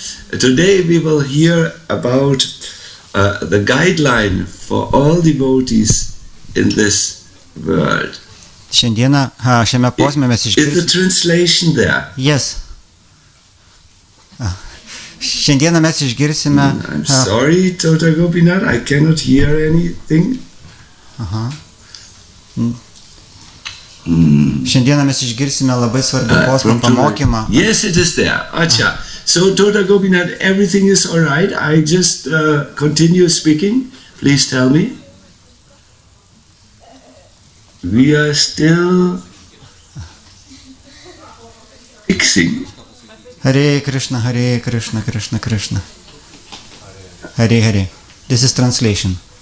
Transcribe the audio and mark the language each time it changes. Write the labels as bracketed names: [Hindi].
[English] today we will hear about the guideline for all devotees in this world. [Lithuanian] Šiandieną šiame posme mes [English] Is the [Lithuanian] išgirsime. [English] translation there? Yes. [Lithuanian] Šiandieną mes išgirsime. [English] I'm sorry, Tota Gopinath, I cannot hear anything. [Lithuanian] Šiandieną mes išgirsime labai svarbių posmą pamokymą. [English] Yes, it is there. Acha. So, Tota Gopinath, everything is all right. I just continue speaking. Please tell me. We are still fixing. Hare Krishna, Hare Krishna, Krishna Krishna. Hare Hare. This is translation.